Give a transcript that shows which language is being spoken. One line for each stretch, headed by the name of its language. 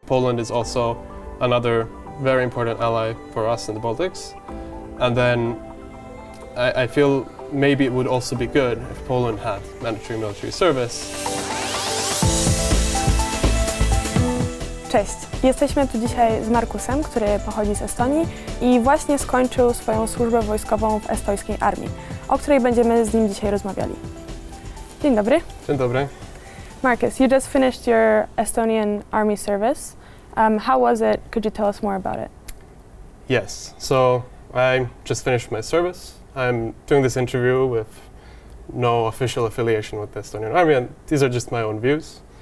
English: Poland is also another very important ally for us in the Baltics. And then I feel maybe it would also be good if Poland had mandatory military service.
Polish: Cześć, jesteśmy tu dzisiaj z Markusem, który pochodzi z Estonii i właśnie skończył swoją służbę wojskową w estońskiej armii, o której będziemy z nim dzisiaj rozmawiali. Dzień dobry. Dzień dobry.
English: Markus, you just finished your Estonian army service. How was it? Could you tell us more about it? Yes, so I just finished my service. I'm doing this interview with no official affiliation with the Estonian army, and these are just my own views.